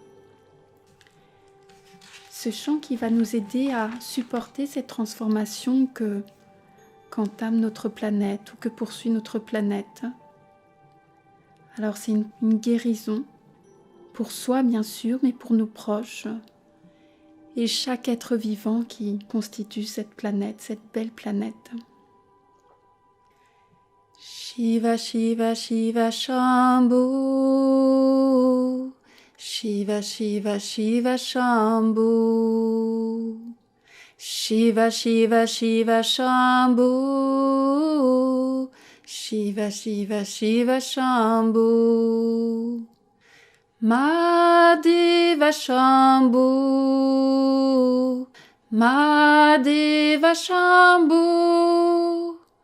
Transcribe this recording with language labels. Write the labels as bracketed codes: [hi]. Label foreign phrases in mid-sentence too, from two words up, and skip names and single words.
[fr] Ce chant qui va nous aider à supporter cette transformation qu'entame notre planète ou que poursuit notre planète. Alors c'est une guérison pour soi bien sûr, mais pour nos proches et chaque être vivant qui constitue cette planète, cette belle planète. [sa] Shiva Shiva Shiva Shambhu, Shiva Shiva Shiva Shambhu, Shiva Shiva Shiva Shambhu, Shiva Shiva Shiva Shambhu, Mahadeva Shambhu, Mahadeva Shambhu,